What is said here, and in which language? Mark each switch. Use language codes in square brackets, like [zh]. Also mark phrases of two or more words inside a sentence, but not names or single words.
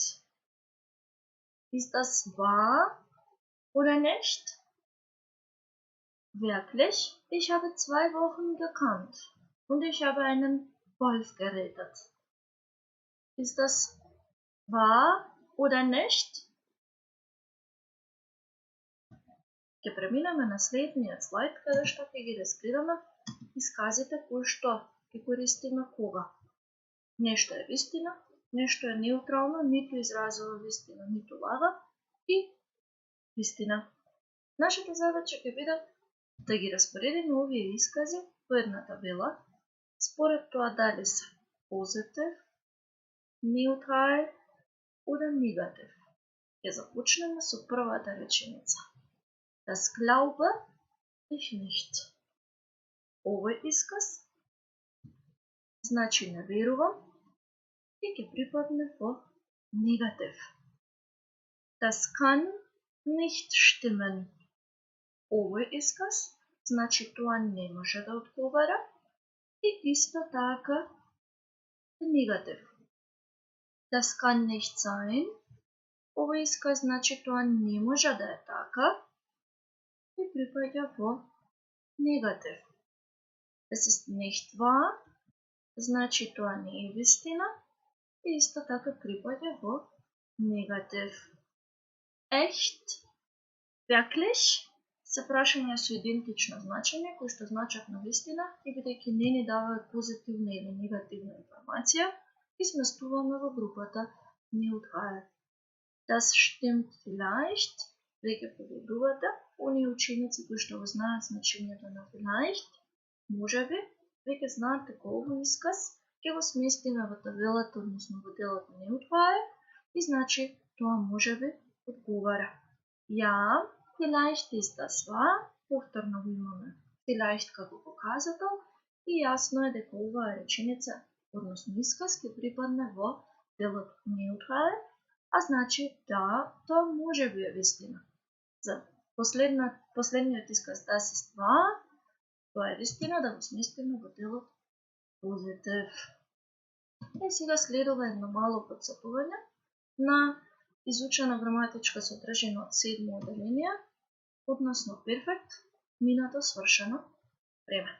[de] Ist das wahr oder nicht? Wirklich? Ich habe 2 Wochen gekannt und ich habe einen Wolf gerettet. Ist das wahr oder nicht? [mk] Ќе преминеме на следниот слайд, каде што ќе ги разгледаме исказите кои што ги користиме кога. Нешто е вистина, нешто е неутрално, ниту изразува вистина, ниту лага и вистина. Нашата задача ќе биде да ги распоредиме овие искази по една табела, според тоа дали се позитив, неутрал или негатив. Ќе започнеме со првата реченица. [de] Das glaube ich nicht. [mk] Овој исказ значи не верувам и ќе припадне во негатив. [de] Das kann nicht stimmen. [mk] Овој исказ значи тоа не може да одговара и исто така негатив. [de] Das kann nicht sein. [mk] Овој исказ значи тоа не може да е така и припаѓа во негатив. [de] Das ist nicht wahr, [mk] значи тоа не е вистина и исто така припаѓа во негатив. [de] Echt? Wirklich? [mk] Се прашања со идентично значење, кои што значат на вистина и бидејќи не ни даваат позитивна или негативна информација, ги сместуваме во групата neutral. [de] Das stimmt vielleicht, [mk] веќе победувате, оние ученици кои што го знаат значењето на vielleicht, можеби, веќе знаат дека овој исказ ќе го сместиме во табелата, односно во делот neutral, и значи тоа можеби одговара. [de] Ja, vielleicht ist das wahr, [mk] повторно го имаме vielleicht како показател и јасно е дека оваа реченица, односно исказ, ќе припадне во делот neutral, а значи да, тоа може би е вистина. За последниот исказ [de] das ist wahr, [mk] тоа е вистина, да го сместиме во делот позитив. И сега следува едно мало потсетување на изучена граматичка содржина од 7 оделение, односно перфект, минато свршено време.